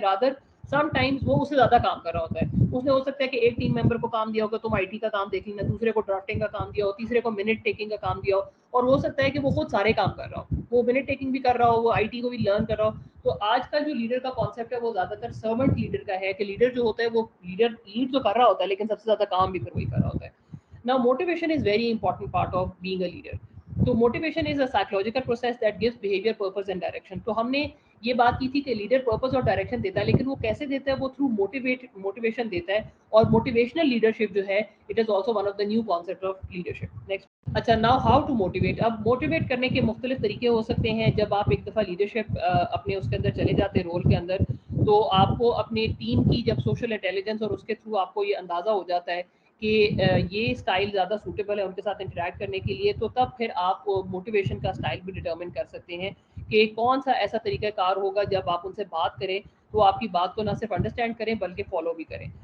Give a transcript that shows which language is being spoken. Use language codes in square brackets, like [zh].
[en] rather sometimes [ur] وہ اس سے زیادہ کام کر رہا ہوتا ہے. اس نے ہو سکتا ہے کہ ایک ٹیم ممبر کو کام دیا ہوگا تم آئی ٹی کا کام دیکھ لینا، دوسرے کو ڈرافٹنگ کا کام دیا ہو، تیسرے کو منٹ ٹیکنگ کا کام دیا ہو، اور ہو سکتا ہے کہ وہ خود سارے کام کر رہا ہو، وہ منٹ ٹیکنگ بھی کر رہا ہو، وہ آئی ٹی کو بھی لرن کر رہا ہو. تو آج کا جو لیڈر کا کانسیپٹ ہے وہ زیادہ تر سرونٹ لیڈر کا ہے کہ لیڈر جو ہوتا ہے وہ لیڈ تو کر رہا ہوتا ہے لیکن سب سے زیادہ کام بھی پھر وہی کر رہا ہوتا ہے. [en] Now motivation is very important part of being a leader. تو motivation is a psychological process that gives behaviour purpose and direction. [ur] تو ہم نے یہ بات کی تھی کہ لیڈر پرپز اور ڈائریکشن دیتا ہے، لیکن وہ کیسے دیتا ہے؟ وہ تھرو موٹیویشن دیتا ہے. [en] اور motivational leadership جو ہے it is also one of the new concept of leadership. Next. [ur] اچھا [en] Now how to motivate. [ur] اب موٹیویٹ کرنے کے مختلف طریقے ہو سکتے ہیں. جب آپ ایک دفعہ لیڈرشپ اپنے اس کے اندر چلے جاتے ہیں رول کے اندر، تو آپ کو اپنے ٹیم کی جب سوشل انٹیلیجنس اور اس کے تھرو آپ کو یہ اندازہ ہو جاتا ہے کہ یہ اسٹائل زیادہ سوٹیبل ہے ان کے ساتھ انٹریکٹ کرنے کے لیے، تو تب پھر آپ موٹیویشن کا اسٹائل بھی ڈٹرمن کر سکتے ہیں کہ کون سا ایسا طریقہ کار ہوگا جب آپ ان سے بات کریں تو آپ کی بات کو نہ صرف انڈرسٹینڈ کریں بلکہ فالو بھی کریں.